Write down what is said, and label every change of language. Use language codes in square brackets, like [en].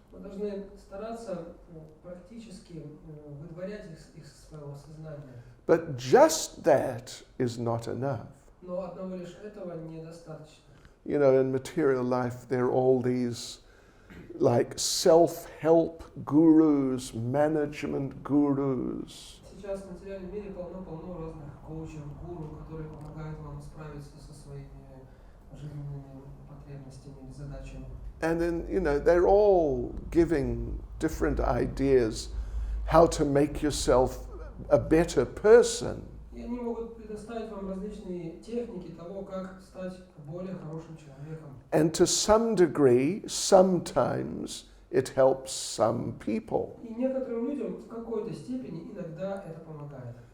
[ru] Мы должны стараться практически выдворять их из своего сознания. [en] But just that is not enough. [ru] Но одного лишь этого недостаточно. [en] In material life, there are all these like self-help gurus, management gurus. [ru] Сейчас в материальном мире полно разных коучев, гуру, которые помогают вам справиться со своими жизненными потребностями или задачами. [en] And then, they're all giving different ideas. how to make yourself a better person. [ru] И они могут предоставить вам различные техники того, как стать более хорошим человеком. And to some degree, sometimes it helps some people. И некоторым людям в какой-то степени иногда это помогает.